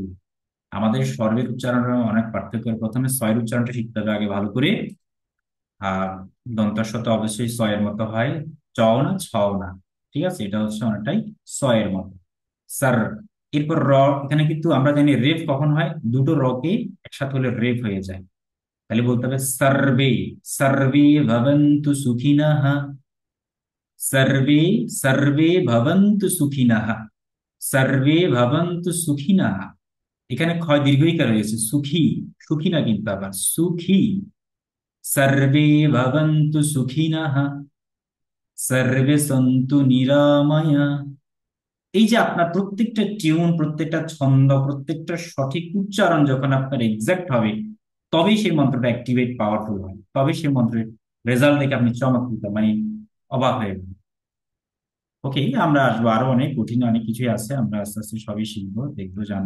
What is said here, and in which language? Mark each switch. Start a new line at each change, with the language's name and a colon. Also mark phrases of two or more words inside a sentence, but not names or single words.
Bangla: আমাদের স্বরের উচ্চারণের অনেক পার্থক্য। প্রথমে ছয়ের উচ্চারণটা শিখতে হবে আগে ভালো করে। আর দন্তাস্ব তো অবশ্যই ছয়ের মতো হয়, চও না, ছও না। ঠিক আছে, এটা হচ্ছে অনেকটাই ছয়ের মতো। স্যার। এরপর র, এখানে কিন্তু আমরা জানি রেফ কখন হয়, দুটো র কে একসাথে হলে রেফ হয়ে যায়। তাহলে বলতে হবে
Sanskrit: সর্বে, সর্বে ভবন্তু সুখিনঃ, সর্বে, সর্বে ভবন্তু সুখিনঃ, সর্বে ভবন্তু সুখিনঃ।
Bangla: এখানে ক্ষয় দীর্ঘইকার হয়েছে, সুখী, সুখী না কিন্তু, আবার সুখী।
Sanskrit: সর্বে ভবন্তু সুখিনঃ, সর্বে সন্তু নিরাময়া।
Bangla: এই যে আপনার প্রত্যেকটা টিউন, প্রত্যেকটা ছন্দ, প্রত্যেকটা সঠিক উচ্চারণ যখন আপনার এক্সাক্ট হবে, তবেই সেই মন্ত্রটা
English: activate powerful
Bangla: হয়, তবে সেই মন্ত্রের রেজাল্ট দেখে আপনি চমৎকৃত, মানে অবাক হয়ে যাবেন। ওকে, আমরা আসবো, আরো অনেক কঠিন অনেক কিছুই আছে, আমরা আস্তে আস্তে সবই শিখবো, দেখবো, জানবো।